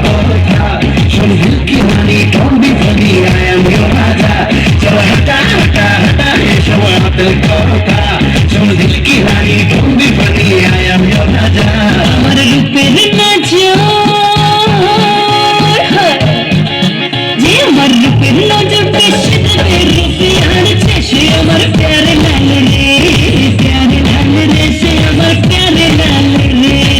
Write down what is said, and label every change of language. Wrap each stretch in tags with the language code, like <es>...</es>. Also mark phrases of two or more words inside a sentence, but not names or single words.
<hi>का सुन दिल की रानी</hi> <en>don't be funny I am your</en> <hi>राजा चल हटा हटा हटा ये सब अकल का सुन दिल की रानी</hi> <en>don't be funny I am your</en> <bn>राजा আমার রূপের নজর যে আমার রূপের নজর বেশি দেবে রূপে আনছে সে আমার প্যারে লাল রে প্যারে লাল রে সে আমার প্যারে লাল রে</bn>